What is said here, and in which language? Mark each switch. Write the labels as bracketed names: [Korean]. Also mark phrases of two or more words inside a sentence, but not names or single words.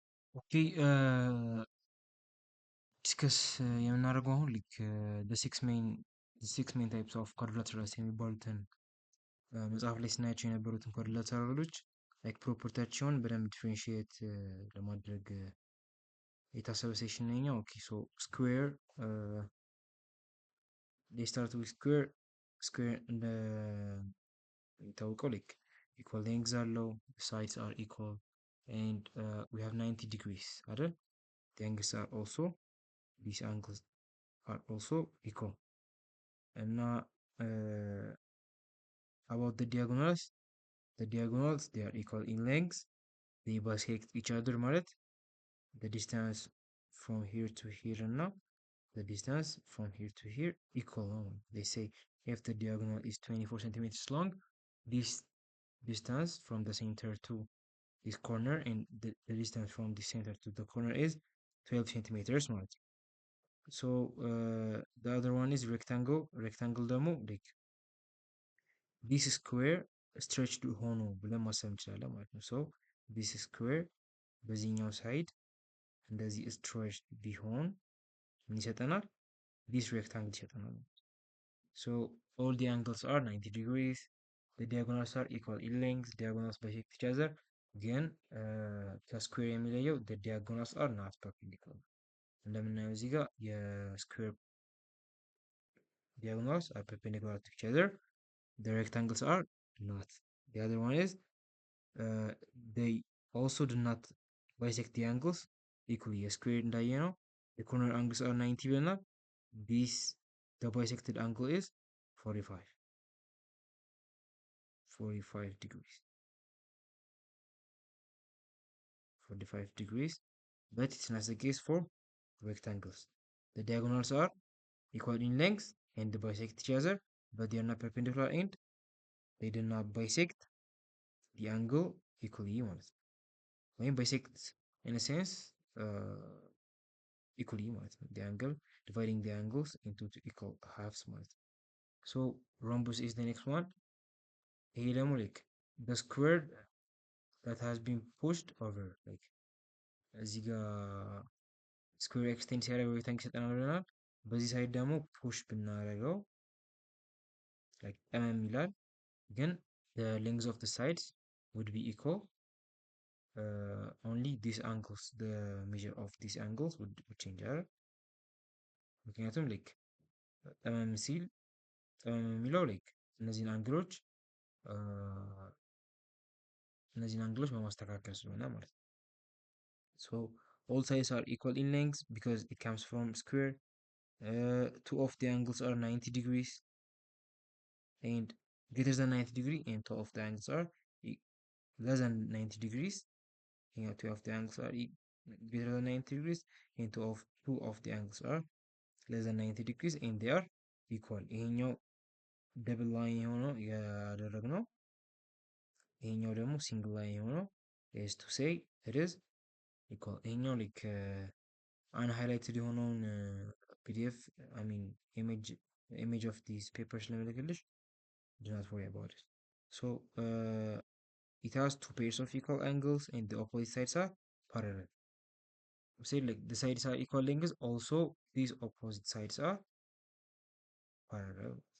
[English] okay discuss [Amharic] የምናደርገው አሁን [English] like six main types of quadrilaterals [Amharic] የሚባሉትን መጽሐፍ ላይ ስናያቸው የነበሩትን ኳድሪላተራሎች ላይክ ፕሮፐርቲያቸውን በደንብ ዲፍሬንሺየት ለማድረግ የታሰበ ሴሽን ነኛው። [English] okay so square they start with square እንደሚታወቀው like equal length አለው sides are equal and we have 90 degrees አይደል? the angles are also these angles are also equal እና about the diagonals they are equal in length they bisect each other ማለት the distance from here to here እና the distance from here to here equal ነው። they say if the diagonal is 24 centimeters long this distance from the center to this corner and the distance from the center to the corner is 12 centimeters [Amharic] ማለት ነው። [English] so the other one is rectangle ደግሞ like this square stretched [Amharic] ሆኖ ብለን ማሰብ እንችላለን ማለት ነው። [English] so this square [Amharic] በዚህኛው ሳይድ እንደዚህ [English] stretched [Amharic] ቢሆን ምን ይሰጠናል? [English] this rectangle ይሰጠናል። so all the angles are 90 degrees the diagonals are equal in length diagonals bisect each other [Amharic] ግን ከስኩዌር የሚለየው [English] the diagonals are not perpendicular [Amharic] እንደምናየው እዚህ ጋር የስኩዌር [English] diagonals are perpendicular to each other the rectangles are not the other one is they also do not bisect the angles equally [Amharic] የስኩዌር እንዳየ ነው [English] the corner angles are 90 ብለናል this the bisected angle is 45 degrees 45 degrees but it's not the case for rectangles the diagonals are equal in length and they bisect each other but they are not perpendicular and they do not bisect the angle equally [Amharic] ማለት ነው ወይም [English] bisect in a sense equally ማለት ነው the angle dividing the angles into two equal halves [Amharic] ማለት ነው [English] so rhombus is the next one [Amharic] ይሄ ደግሞ [English] like the square that has been pushed over like [Amharic] እዚህ ጋር ስኩዌር ኤክስቴንድ ሲያደርገው ሬክታንግል ይሰጠናል ብለናል በዚህ ሳይድ ደግሞ ፑሽ ብናደርገው [English] like [Amharic] ጠመም ይላል ግን [English] the length of the sides would be equal only these angles the measure of these angles would change [Amharic] አይደል ምክንያቱም [English] like [Amharic] ጠመም ሲል ጠመም የሚለው [English] like [Amharic] እነዚህን አንግሎች በማስተካከል ስለሆነ ማለት ነው [English] so all sides are equal in length because it comes from square two of the angles are 90 degrees and greater than 90 degree and two of the angles are less than 90 degrees and two of the angles are greater than 90 degrees and two of the angles are less than 90 degrees and they are [Amharic] equal ይሄኛው [English] double line [Amharic] የሆነው ያደረግነው ይሄኛው ደግሞ [English] single line [Amharic] የሆነው [English] is to say it is equal ይሄኛው like unhighlighted የሆነውን pdf I mean image of these papers ለመልክልሽ do not worry about it so it has two pairs of equal angles and the opposite sides are parallel say like the sides are equal lengths also these opposite sides are parallel